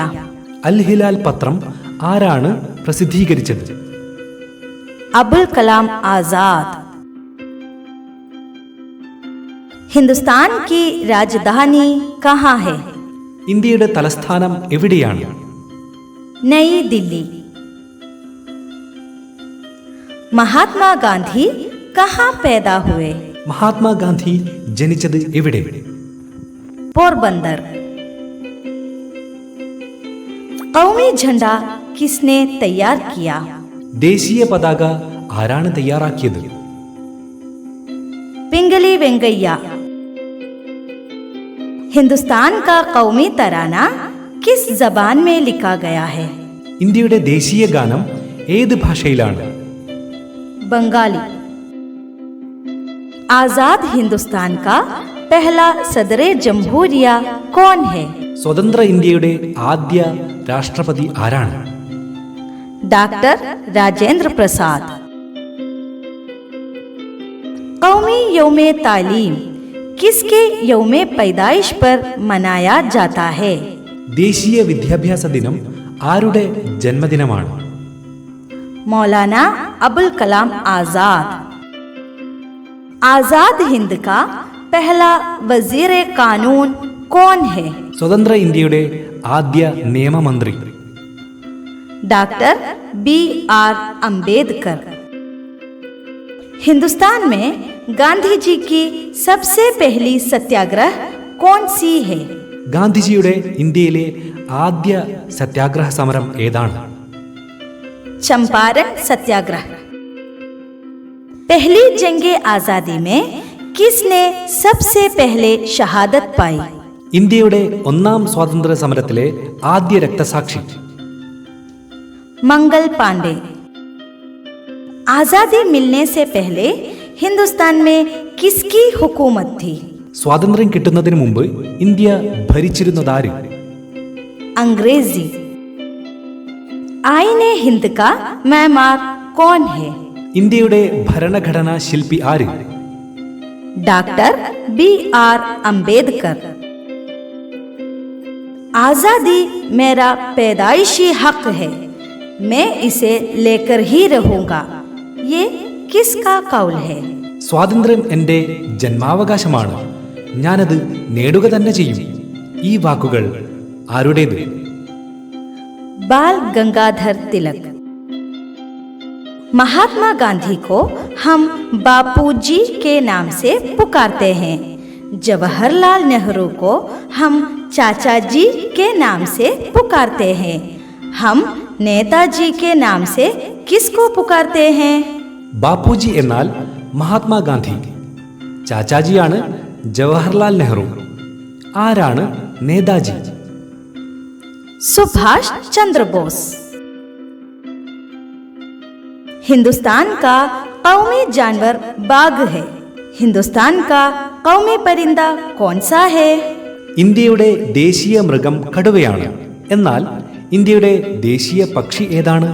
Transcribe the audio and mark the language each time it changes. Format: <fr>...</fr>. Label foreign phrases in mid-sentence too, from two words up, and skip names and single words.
<ml>അൽ ഹിലാൽ പത്രം ആരാണ് പ്രസിദ്ധീകരിച്ചത്?</ml> <hi>अबुल कलाम आजाद। हिंदुस्तान की राजधानी कहाँ है?</hi> <ml>ഇന്ത്യയുടെ തലസ്ഥാനം എവിടെയാണ്?</ml> <hi>नई दिल्ली। महात्मा गांधी कहाँ पैदा हुए?</hi> <ml>മഹാത്മാഗാന്ധി ജനിച്ചത് എവിടെ?</ml> <hi>पोरबंदर। कौमी झंडा किसने तैयार किया?</hi> <ml>ദേശീയ പതാക ആരാണ് തയ്യാറാക്കിയത്?</ml> <hi>पिंगली वेंगैया। हिंदुस्तान का कौमी तराना किस जबान में लिखा गया है?</hi> <ml>ഇന്ത്യയുടെ ദേശീയ ഗാനം ഏത് ഭാഷയിലാണ്?</ml> <hi>बंगाली। आजाद हिंदुस्तान का पहला सदरे जमहूरिया कौन है?</hi> <ml>സ്വതന്ത്ര ഇന്ത്യയുടെ ആദ്യ രാഷ്ട്രപതി ആരാണ്?</ml> <hi>डॉक्टर राजेंद्र प्रसाद। कौमी यौमे तालीम किसके यौमे पैदाइश पर मनाया जाता है?</hi> <ml>ദേശീയ വിദ്യാഭ്യാസ ദിനം ആരുടെ ജന്മദിനമാണ്?</ml> <hi>मौलाना अबुल कलाम आजाद। आजाद हिंद का पहला वजीर कानून कौन है?</hi> <ml>സ്വതന്ത്ര ഇന്ത്യയുടെ ആദ്യ നിയമമന്ത്രി</ml> <hi>डॉक्टर BR अंबेडकर। हिंदुस्तान में गांधी जी की सबसे पहली सत्याग्रह कौन सी है?</hi> <ml>ഗാന്ധിജിയുടെ ഇന്ത്യയിലെ ആദ്യ സത്യാഗ്രഹ സമരം ഏതാണ്?</ml> <hi>चंपारण सत्याग्रह। पहली जंगे आजादी में किसने सबसे पहले शहादत पाई?</hi> <ml>ഇന്ത്യയുടെ ഒന്നാം സ്വാതന്ത്ര്യ സമരത്തിലെ ആദ്യ രക്തസാക്ഷി</ml> <hi>मंगल पांडे। आजादी मिलने से पहले हिंदुस्तान में किसकी हुकूमत थी?</hi> <ml>സ്വാതന്ത്ര്യം കിട്ടുന്നതിന് മുമ്പ് ഇന്ത്യ ഭരിച്ചിരുന്നതാര്?</ml> <hi>अंग्रेजी। आईने हिंद का मैमार कौन है?</hi> <ml>ഇന്ത്യയുടെ ഭരണഘടനാ ശില്പി ആര്?</ml> <hi>डॉक्टर BR अम्बेडकर। आजादी मेरा पैदाइशी हक है, मैं इसे लेकर ही रहूंगा, ये किसका कौल है?</hi> <ml>സ്വാതന്ത്ര്യം എൻ്റെ ജന്മാവകാശമാണ്, ഞാനത് നേടുക തന്നെ ചെയ്യും. ഈ വാക്കുകൾ ആരുടേത്?</ml> <hi>बाल गंगाधर तिलक। महात्मा गांधी को हम बापूजी के नाम से पुकारते हैं। जवाहरलाल नेहरू को हम चाचा जी के नाम से पुकारते हैं। हम नेताजी के नाम से किसको पुकारते हैं?</hi> <ml>ബാപ്പുജി എന്നാൽ മഹാത്മാഗാന്ധി, ചാച്ചാജിയാണ് ജവഹർലാൽ നെഹ്റു. ആരാണ് നേതാജി?</ml> <hi>सुभाष चंद्र बोस। हिंदुस्तान का कौमी जानवर बाघ है, हिंदुस्तान का कौमी परिंदा कौन सा है?</hi> <ml>ഇന്ത്യയുടെ ദേശീയ മൃഗം കടുവയാണ്, എന്നാൽ ഇന്ത്യയുടെ ദേശീയ പക്ഷി ഏതാണ്?</ml>